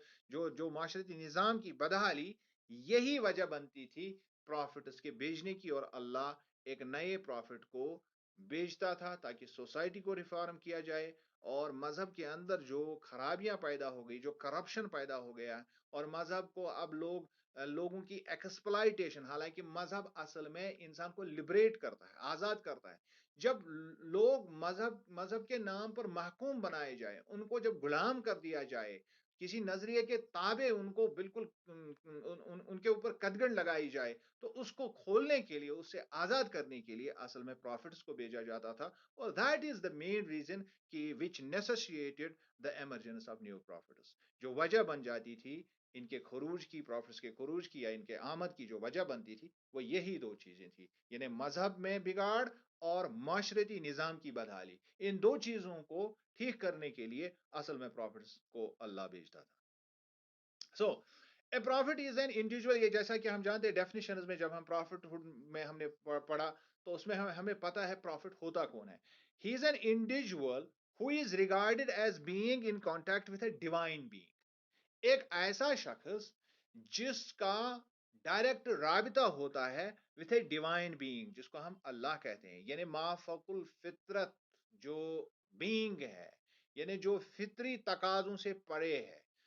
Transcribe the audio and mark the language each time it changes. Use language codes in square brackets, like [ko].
[ur] جو معاشرتی نظام کی بدحالی، یہی وجہ بنتی تھی پروفٹس کے بھیجنے کی۔ اور اللہ ایک نئے پروفٹ کو بھیجتا تھا تاکہ سوسائٹی کو ریفارم کیا جائے، اور مذہب کے اندر جو خرابیاں پیدا ہو گئی، جو کرپشن پیدا ہو گیا، اور مذہب کو اب لوگوں کی ایکسپلائٹیشن، حالانکہ مذہب اصل میں انسان کو لبریٹ کرتا ہے، آزاد کرتا ہے۔ جب لوگ مذہب کے نام پر محکوم بنائے جائے، ان کو جب غلام کر دیا جائے، کسی نظریے کے تابع ان کو بالکل ان کے اوپر قدغن لگائی جائے، تو اس کو کھولنے کے لیے، اس سے آزاد کرنے کے لیے اصل میں پروفٹس کو بھیجا جاتا تھا. [en] اور that is the main reason کہ which necessitated the emergence of new prophets. [ur] جو وجہ بن جاتی تھی ان کے خروج کی، پروفٹس کے خروج کی یا ان کے آمد کی جو وجہ بنتی تھی، وہ یہی دو چیزیں تھیں، یعنی مذہب میں بگاڑ اور معاشرتی نظام کی بدحالی. ان دو چیزوں کو ٹھیک کرنے کے لیے اصل میں پروفٹس کو اللہ بھیجتا تھا. [en] So a prophet is an individual. [ur] یہ جیسا کہ ہم جانتے ہیں ڈیفینیشنز میں، جب ہم پروفٹ میں ہم نے پڑھا تو اس میں ہمیں پتا ہے پروفٹ ہوتا کون ہے. [en] He is an individual who is regarded as being in contact with a divine being. [ur] ایک ایسا شخص جس کا ڈائریکٹ رابطہ ہوتا ہے [en] with a divine being, [ur] جس کو ہم اللہ کہتے ہیں، یعنی ما فوق الفطرت جو بینگ ہے، یعنی جو فطری تقاضوں سے پرے ہے،